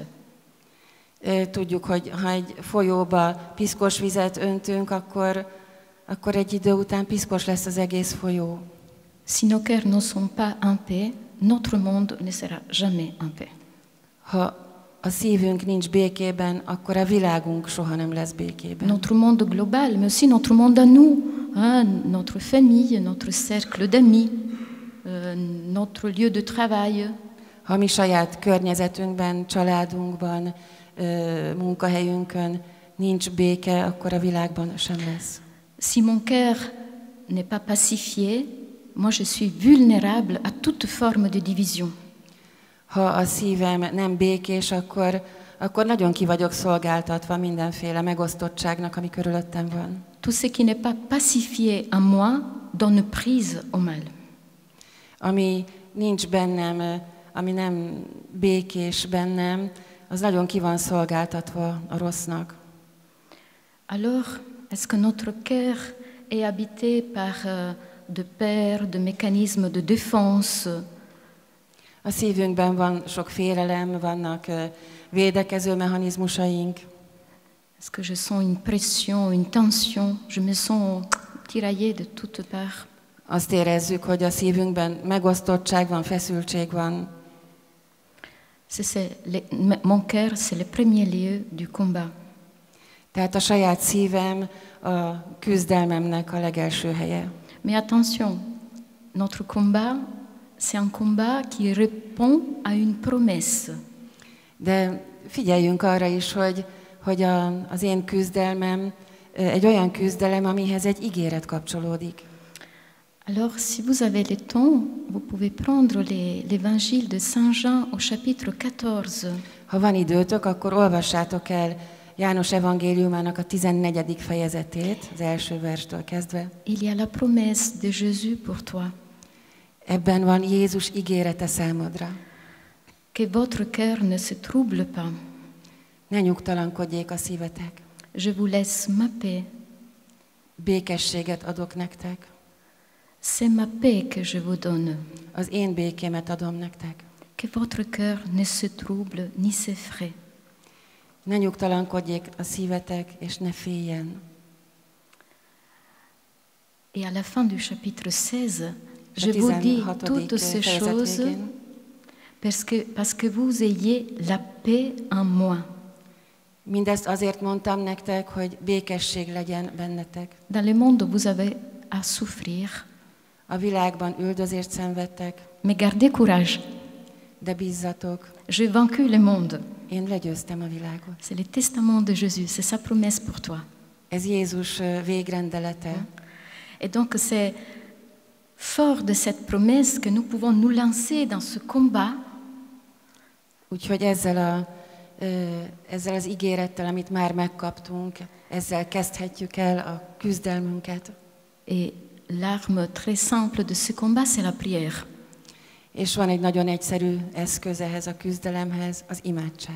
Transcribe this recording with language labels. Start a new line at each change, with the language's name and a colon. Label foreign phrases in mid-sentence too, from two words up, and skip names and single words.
Hungarian: Tudjuk, hogy ha egy folyóba piszkos vizet öntünk, akkor egy idő után piszkos lesz az egész folyó.
French: Si nos cœurs ne sont pas en paix, notre monde ne sera jamais en paix.
Hungarian: Ha a szívünk nincs békében, akkor a világunk soha nem lesz békében.
French: Notre monde global, mais aussi notre monde à nous, notre famille, notre cercle d'amis, notre lieu de travail.
Hungarian: Ha mi saját környezetünkben, családunkban, munkahelyünkön nincs béke, akkor a világban sem lesz.
French: Si mon cœur n'est pas pacifié, moi je suis vulnérable à toute forme de division.
Hungarian: Ha a szívem nem békés, akkor nagyon ki vagyok szolgáltatva mindenféle megosztottságnak, ami körülöttem van.
French: Tout ce qui n'est pas pacifié en moi donne prise au mal.
Hungarian: Ami nincs bennem, ami nem békés bennem, az nagyon ki van szolgáltatva a rossznak.
French: Alors, est-ce que notre cœur est habité par de peurs, de mécanismes de défense? A szívünkben van sok félelem, vannak védekező mechanizmusaink. Est-ce que je sens une pression, une tension? Je me sens tiraillée de toutes parts.
Hungarian: Azt érezzük, hogy a szívünkben megosztottság van, feszültség van.
French: Mon cœur, c'est le premier lieu du combat.
Hungarian: Tehát a saját szívem a küzdelmemnek a legelső helye.
French: Mais attention, notre combat, c'est un combat qui répond à une promesse.
Hungarian: De figyeljünk arra is, hogy az én küzdelmem egy olyan küzdelem, amihez egy ígéret kapcsolódik.
French: Alors, si vous avez le temps, vous pouvez prendre l'évangile de Saint Jean au chapitre 14.
Hungarian: Ha van időtök, akkor olvassátok el János evangéliumának a 14. fejezetét, az első verstől kezdve.
French: Il y a la promesse de Jésus pour toi.
Hungarian: Ebben van Jézus ígérete számodra.
French: Que votre cœur ne se trouble pas.
Hungarian: Ne nyugtalankodjék a szívetek.
French: Je vous laisse ma paix.
Hungarian: Békességet adok nektek.
French: C'est ma paix que je vous donne.
Hungarian: Az én békémet adom nektek.
French: Que votre cœur ne se trouble ni s'effraie.
Hungarian: Ne nyugtalankodjék a szívetek, és ne féljen.
French: Et à la fin du chapitre 16, je vous dis toutes ces choses parce que vous ayez la paix en moi.
Hungarian: Mindezt azért mondtam nektek, hogy békesség legyen bennetek.
French: Dans le monde, vous avez à souffrir.
Hungarian: A világban üldözést szenvedtek.
French: Mais gardez courage.
Hungarian: De bízzatok.
French: J'ai vaincu le monde.
Hungarian: Én legyőztem a világot.
French: C'est le testament de Jésus, c'est sa promesse pour toi.
Hungarian: Ez Jézus végrendelete.
French: Et donc c'est fort de cette promesse que nous pouvons nous lancer dans ce combat.
Hungarian: Úgyhogy ezzel az ígérettel, amit már megkaptunk, ezzel kezdhetjük el a küzdelmünket.
French: Et l'arme très simple de ce combat, c'est la prière.
Hungarian: És van egy nagyon egyszerű eszköz ehhez a küzdelemhez, az imádság.